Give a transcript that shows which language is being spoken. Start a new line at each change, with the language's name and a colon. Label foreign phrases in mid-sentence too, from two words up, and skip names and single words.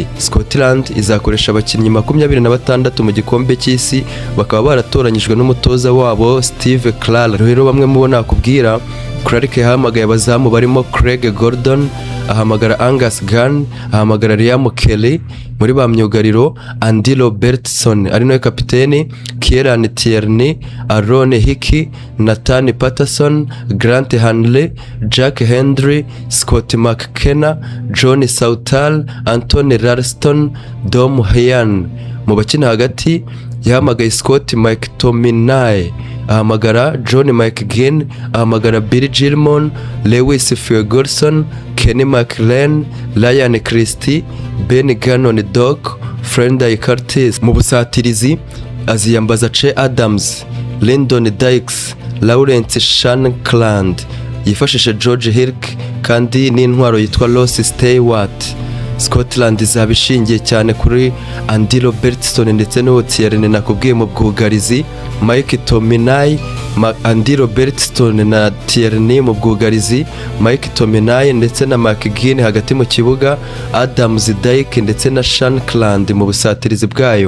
Kinyarwanda: Scotland izakoresha abakinnyi 26 mu gikombe cy'isi, bakaba baratoranyijwe n'umutoza wabo Steve Clark. Rero bamwe mu nakubwira, Clark yahamagaye abazamu barimo Craig Gordon, ahamagara Angus Gunn, ahamagara RYA Kelly, muri ba myugariro Andy Robertson ari nawe kapiteni, Kieran Tierney, Aaron Hickey, Nathan Patterson, Grant Hanley, Jack Hendry, Scott McKenna, John Sautal, Anthony Ralston, Dom Hyan. Mu bakina hagati yahamagaye Scott McTominay, ahamagara John McGinn, ahamagara Billy Gilmore, Lewis Ferguson, Kenny McLean, Ryan Christie, Ben Gannon Doc, Frenda Curtis. Mu busatirizi aziyambaza Che Adams, Lyndon Dykes, Lawrence Shankland, yifashisha George Hirk kandi n'intwaro yitwa Ross Stewart. Scotland izaba ishingiye cyane kuri Andy Robertson ndetse n'uwo Tierney nakubwiye mu bwugarizi, Mike Tominay, Andy Robertson na Tierney mu bwugarizi, Mike Tominay ndetse na McGinn hagati mu kibuga, Adams, Dyke ndetse na Shankland mu busatirizi bwayo.